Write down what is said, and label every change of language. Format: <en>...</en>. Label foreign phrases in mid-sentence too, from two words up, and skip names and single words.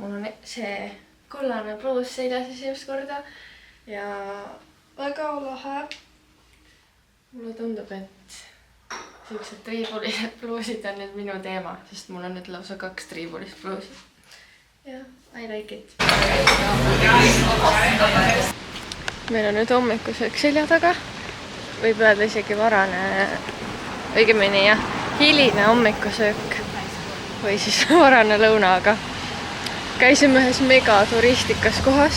<et>Mul on see kollane pluus seljas esimest korda ja väga lahe. Mulle tundub, et siuksed triibulised pluusid on nüüd minu teema, sest mul on nüüd lausa 2 triibulist pluusi. Ja,</et> <en>I like it.</en> <et>Meil on nüüd hommikusöök selja taga. Võib öelda isegi varane, õigemini jah, hiline hommikusöök või siis varane lõuna, aga käisime ühes mega turistikas kohas.</et>